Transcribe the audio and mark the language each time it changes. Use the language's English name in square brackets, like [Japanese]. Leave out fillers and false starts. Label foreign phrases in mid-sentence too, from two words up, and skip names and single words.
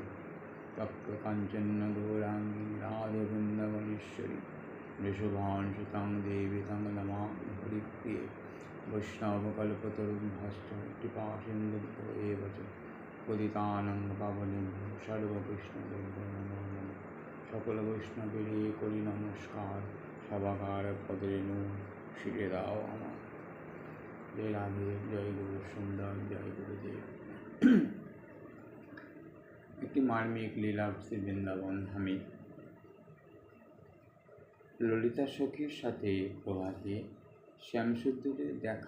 [Sanskrit] तप्त कांचन गौरांगी राधे वृंदावनेश्वरी, वृषभानुसुतां देवी तं नमामि हरिप्रिये। वैष्णवकल्पतरुभ्यश्च कृपा सिन्धुभ्यो च पतितानां पावनेभ्यो सर्ववैष्णवेभ्यो नमो नमः। [Bangla] সকল বৈষ্ণবেরই করি নমস্কার, সবাকার পদরেণু শিরে দাও আমার। জয় রাধে জয় গুরু সুন্দর জয় গুরুদেব। একটি মার্মিক লীলা শ্রী বৃন্দাবন ধামে ললিতা সখীর সাথে প্রভাতে শ্যামসুন্দরের দেখা।